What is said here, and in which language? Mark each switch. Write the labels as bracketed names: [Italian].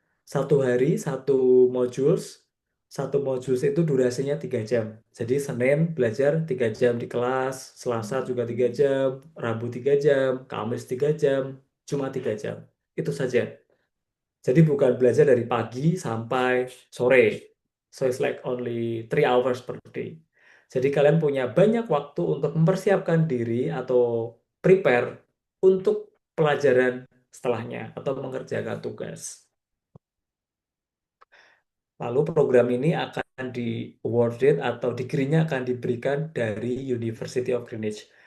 [Indonesian] 1 hari, 1 modules. 1 modules itu durasinya 3 jam. Jadi Senin belajar 3 jam di kelas, Selasa juga 3 jam, Rabu 3 jam, Kamis 3 jam, Jumat 3 jam. Itu saja. Jadi bukan belajar dari pagi sampai sore. [English] So it's like only 3 hours per day. [Indonesian] Jadi kalian punya banyak waktu untuk mempersiapkan diri atau prepare untuk pelajaran setelahnya atau mengerjakan tugas. Lalu program ini akan di awarded atau degree-nya akan diberikan dari University of Greenwich.